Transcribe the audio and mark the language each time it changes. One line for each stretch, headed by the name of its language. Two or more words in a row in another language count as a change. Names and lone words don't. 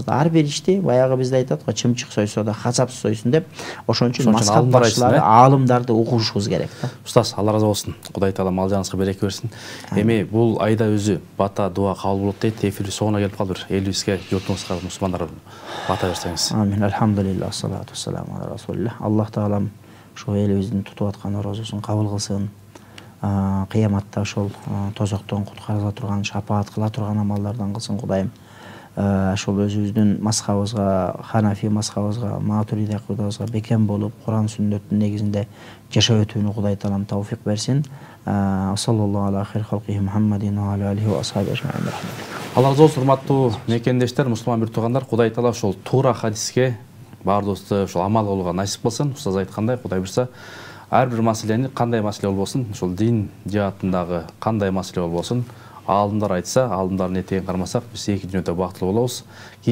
Kyrgyz: Ар бир ишти баягы бизде айтат го, чымчык сойсо да качап сойсун деп. Ошон үчүн мазхаб башчылары, аалымдарды угушубуз керек да. Устаз, Алла разы болсун. Кудай таала мал жаныңызга береке берсин. Эми бул айда өзү бата дуа кабыл болот дейт. Эфир соңуна келип калды. Элибизге, журтуңузга, мусулмандар бата берсеңиз. Амин.
Arabic: الحمد لله الصلاة والسلام على رسول الله.
Kyrgyz: Аллах таалам ошо элибиздин тутуп аткан орозосун кабыл кылсын. Кыяматта ошол тозоктон куткарыла турган, шапаат кыла турган амалдардан кылсын Кудайым. Ошол өзүбүздүн мазхабыбызга, Ханафи мазхабыбызга, Матуриди акыйдабызга бекем болуп, Куран сүннөттүн негизинде жашап өтүүнү Кудай таалам тавфик берсин.
Arabic: صلى الله على خير خلقه محمد وعلى آله وأصحابه أجمعين.
Kyrgyz: Алла разы болсун, урматтуу мекендештер, мусулман бир туугандар. Кудай таала ошол туура хадиске баардыгыбызды ошол амал кылууга насип кылсын. Устаз айткандай, Кудай буйрса, ар бир маселени, кандай маселе болбосун, ошол дин жаатындагы кандай маселе болбосун, аалымдар айтса, аалымдардын этегин кармасак, биз эки дүйнөдө бактылуу болобуз.